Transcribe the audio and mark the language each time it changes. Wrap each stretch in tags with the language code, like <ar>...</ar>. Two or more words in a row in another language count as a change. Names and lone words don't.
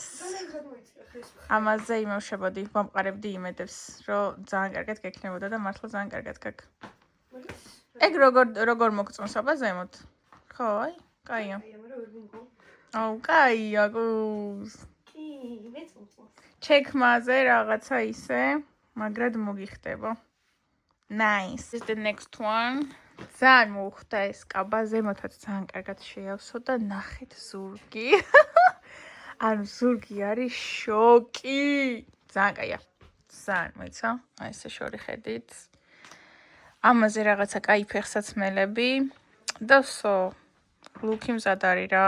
<ka>ამაზე იმუშავებდი, ვამყარებდი იმედებს, რომ ძალიან კარგად გექნებოდა და მართლა ძალიან კარგად გაკ. ეგ როგორ მოგწონს აბა ზემოთ? ხო, აი, კაია. აუ, კაია, გუს. კი, მეც მომწონს. ჩექმაზე რაღაცა ისე, მაგრად მოგიხდება.</ka> <en>Nice. This is the next one.</en> <ka>ძალიან მოუხდა ეს კაბა, ზემოთაც ძალიან კარგად შეავსო და ნახეთ ზურგი. ანუ ზურგი არის შოკი. ძალიან კაია. ძალიან მოიცა. აი ესე შორი ხედით. ამაზე რაღაცა კაი ფეხსაცმელები და</ka> <en>so look</en> <ka>მზად არის რა.</ka>